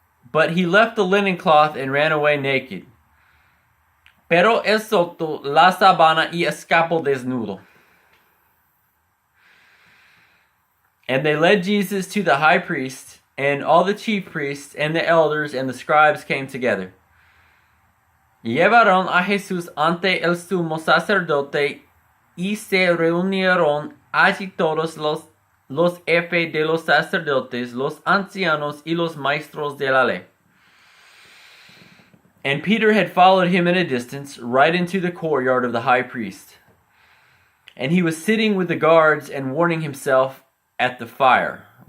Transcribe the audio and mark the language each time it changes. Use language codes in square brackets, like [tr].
[en] But he left the linen cloth and ran away naked. [es] Pero él soltó la sábana y escapó desnudo. [en] And they led Jesus to the high priest, and all the chief priests and the elders and the scribes came together. [es] Llevaron a Jesús ante el sumo sacerdote y se reunieron allí todos los jefes de los sacerdotes, los ancianos y los maestros de la ley. [en] And Peter had followed him in a distance, right into the courtyard of the high priest. And he was sitting with the guards and warming himself at the fire.